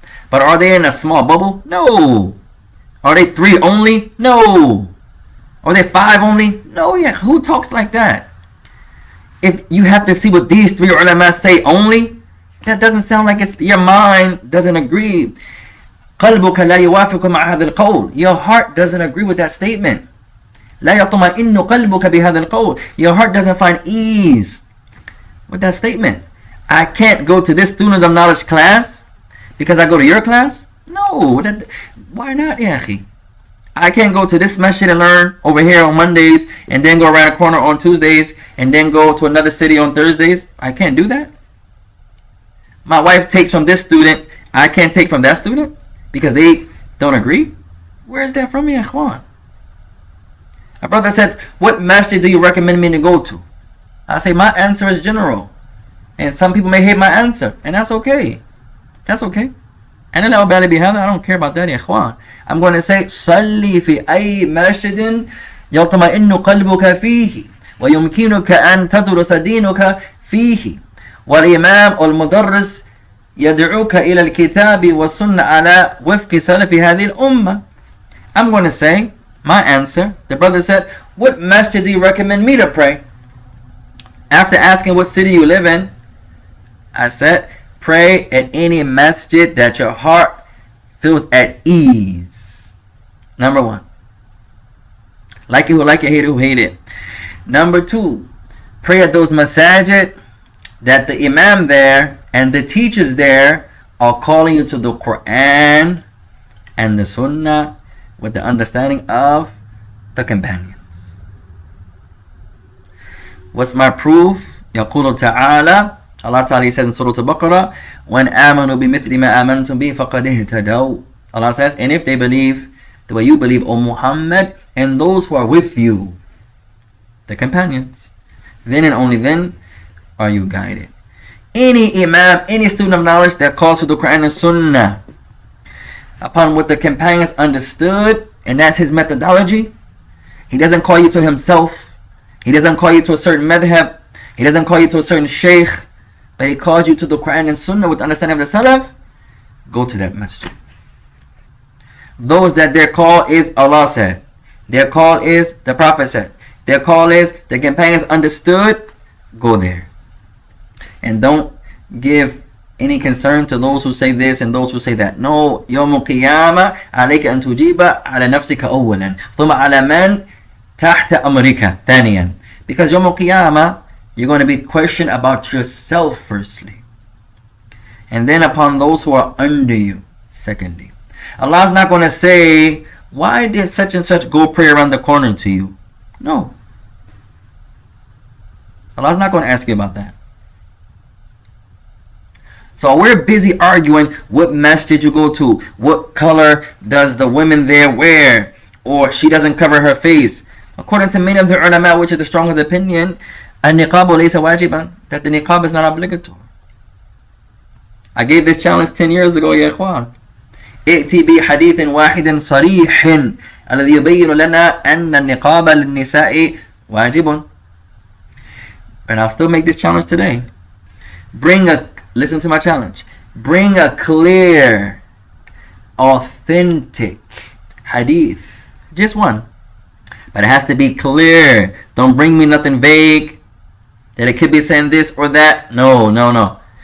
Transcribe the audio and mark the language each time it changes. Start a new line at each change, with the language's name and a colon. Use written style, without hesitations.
English: But are they in a small bubble? No. Are they 3 only? No. Are they 5 only? No, yeah. Who talks like that? If you have to see what these 3 ulama say only, that doesn't sound like it's your mind doesn't agree.
Arabic: قلبك لا يوافق مع هذا القول.
English: Your heart doesn't agree with that statement.
Arabic: لا يطمئن قلبك بهذا القول.
English: Your heart doesn't find ease with that statement. I can't go to this students of knowledge class because I go to your class? No. Why not, ya akhi? I can't go to this masjid and learn over here on Mondays and then go around the corner on Tuesdays and then go to another city on Thursdays. I can't do that. My wife takes from this student. I can't take from that student because they don't agree. Where is that from, ya ikhwan? My brother said, what masjid do you recommend me to go to? I say, my answer is general. And some people may hate my answer. And that's okay. That's okay. And I don't care about that, ya ikhwan. I'm going to say,
Arabic: صلي في أي مسجد يطمئن قلبك فيه ويمكنك أن تدرس دينك فيه والإمام والمدرس يدعوك إلى الكتاب والسنة على وفق سلف هذه الأمة.
English: I'm going to say my answer. The brother said, what masjid do you recommend me to pray? After asking what city you live in, I said, pray at any masjid that your heart feels at ease. Number 1. Like it who like it, hate it who hate it. Number 2, pray at those masajid that the imam there and the teachers there are calling you to the Quran and the Sunnah with the understanding of the companions. What's my proof?
Arabic: يقول تعالى,
English: Allah Ta'ala says in Surah Al-Baqarah, when
Arabic: آمنوا بمثل ما آمنتم به فقد اهتدوا.
English: Allah says, and if they believe the way you believe, O Muhammad, and those who are with you, the companions, then and only then are you guided. Any imam, any student of knowledge that calls to the Quran and Sunnah upon what the companions understood, and that's his methodology, he doesn't call you to himself, he doesn't call you to a certain madhab, he doesn't call you to a certain sheikh, but he calls you to the Quran and Sunnah with the understanding of the Salaf, go to that masjid. Those that their call is Allah said, their call is the Prophet said, their call is the companions understood, go there. And don't give any concern to those who say this and those who say that.
Arabic: No, يوم القيامة عليك أن تجيب على نفسك أولا ثم على من تحت أمرك ثانيا.
English: Because
Arabic: يوم القيامة,
English: you're going to be questioned about yourself firstly, and then upon those who are under you secondly. Allah's not going to say, why did such and such go pray around the corner to you? No. Allah's not going to ask you about that. So we're busy arguing what masjid you go to, what color does the women there wear, or she doesn't cover her face. According to many of the ulama, which is the strongest opinion,
Arabic: النقاب ليس واجبا,
English: that the niqab is not obligatory. I gave this challenge 10 years ago, يا إخوان.
Arabic: ائتي بحديث واحد صريح الذي يبين لنا أن النقاب للنساء واجب.
English: And I'll still make this challenge today. Listen to my challenge. Bring a clear, authentic hadith. Just one. But it has to be clear. Don't bring me nothing vague, that it could be saying this or that. No.